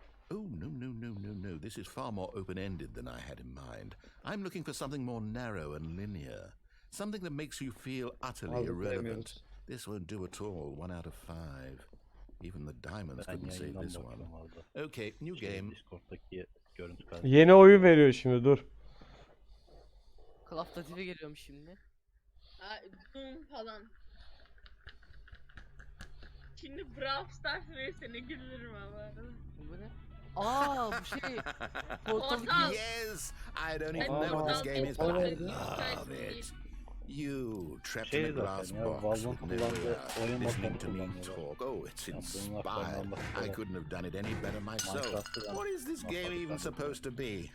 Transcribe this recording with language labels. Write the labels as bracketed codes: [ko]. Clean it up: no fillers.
[en] Oh, no, no, no, no, no. This is far more open-ended than I had in mind. I'm looking for something more narrow and linear. Something that makes you feel utterly irrelevant. This won't do at all. 1 out of 5. Even the diamonds couldn't save this one. Okay, new game. [tr] Discord'daki görüntü Yeni oyun veriyor şimdi, dur. Klaftatife geliyorum şimdi. Doom falan. Şimdi Brawl Stars versene gülürüm ama. Bu ne? Bu şey. Portal. [en] Yes! I don't even know what this game is, but I love it. You trapped in a glass box with no listening to me talk. Oh, it's inspired. I couldn't have done it any better myself. What is this game even supposed to be?